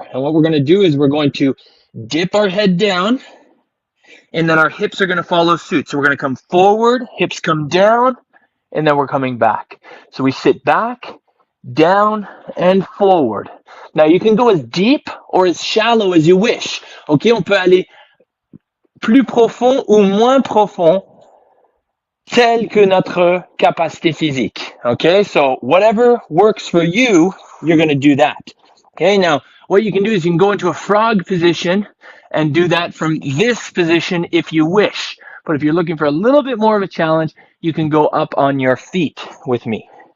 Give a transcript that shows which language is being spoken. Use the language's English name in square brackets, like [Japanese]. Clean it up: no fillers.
[English] And what we're going to do is we're going to dip our head down, and then our hips are going to follow suit. So we're going to come forward, hips come down, and then we're coming back. So we sit back, down, and forward. Now you can go as deep or as shallow as you wish. [French] Okay, on peut aller plus profond ou moins profond, tel que notre capacité physique. [English] Okay, so whatever works for you, you're going to do that. Okay, now what you can do is you can go into a frog position and do that from this position if you wish. But if you're looking for a little bit more of a challenge, you can go up on your feet with me.